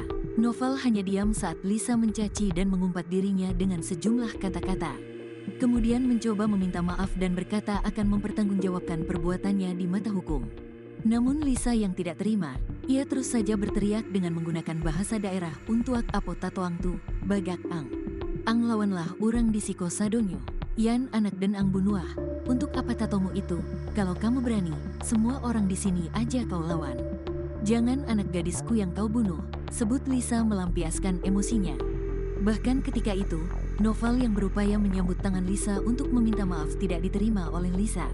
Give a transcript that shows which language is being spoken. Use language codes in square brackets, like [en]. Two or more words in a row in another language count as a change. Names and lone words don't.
[id] Noval hanya diam saat Lisa mencaci dan mengumpat dirinya dengan sejumlah kata-kata. Kemudian mencoba meminta maaf dan berkata akan mempertanggungjawabkan perbuatannya di mata hukum. Namun Lisa yang tidak terima, ia terus saja berteriak dengan menggunakan bahasa daerah [min] Untuak apo tatoang tu, bagak ang. Ang lawanlah urang di siko sadonyo, yan anak dan ang bunuah. [id] Untuk apa tatomu itu? Kalau kamu berani, semua orang di sini aja kau lawan. Jangan anak gadisku yang kau bunuh, sebut Lisa melampiaskan emosinya. Bahkan ketika itu, Noval yang berupaya menyambut tangan Lisa untuk meminta maaf tidak diterima oleh Lisa.